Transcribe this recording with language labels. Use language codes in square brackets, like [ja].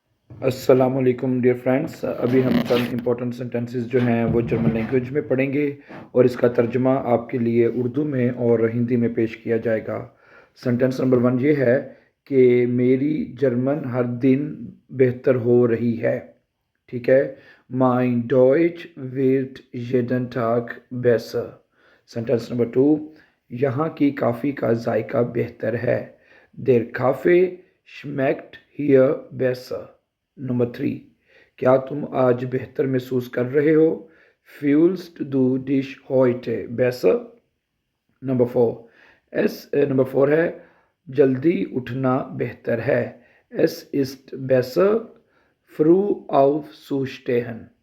[hi] अस्सलाम वालेकुम dear friends. अभी हम चंद इम्पोर्टेंट सेंटेंसेस जो हैं वो जर्मन लैंग्वेज में पढ़ेंगे और इसका तर्जुमा आपके लिए उर्दू में और हिंदी में पेश किया जाएगा। सेंटेंस नंबर 1 ये है कि मेरी जर्मन हर दिन बेहतर हो रही है। ठीक है, [de] Mein Deutsch wird jeden Tag besser। [hi] Sentence number 2, यहाँ की काफ़ी का जायका बेहतर है। [de] Der Kaffee schmeckt hier besser। [hi] Number 3, क्या तुम आज बेहतर महसूस कर रहे हो? [de] Fühlst du dich heute besser? [hi] Number 4 है जल्दी उठना बेहतर है। [de] Es ist besser früh aufzustehen।